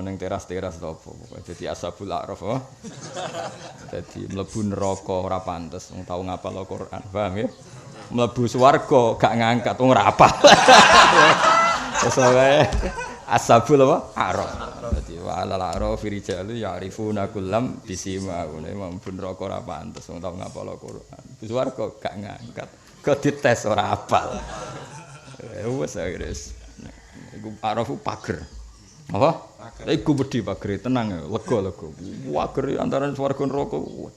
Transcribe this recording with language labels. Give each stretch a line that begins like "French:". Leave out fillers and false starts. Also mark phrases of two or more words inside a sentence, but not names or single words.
Javanese: Ning teras-teras to apa pokoke dadi
Arabic: أصحاب الأعراف.
Javanese: Dadi mlebu neraka ora pantes wong tau ngapal Al-Qur'an. Paham ya? Mlebu swarga gak ngangkat wong ora apal. Wis wae ashabul apa? A'raf.
Arabic: Dadi وعلى الأعراف رجال يعرفون كلا بسيماهم.
Javanese: Mlebu neraka ora pantes wong tau ngapal Al-Qur'an. Swarga gak ngangkat. Kok dites ora apal. Wes wis. Iku A'raf pager. Apa? Iku wedi pagere tenang ya, lega. Pager antara swarga neraka wedi.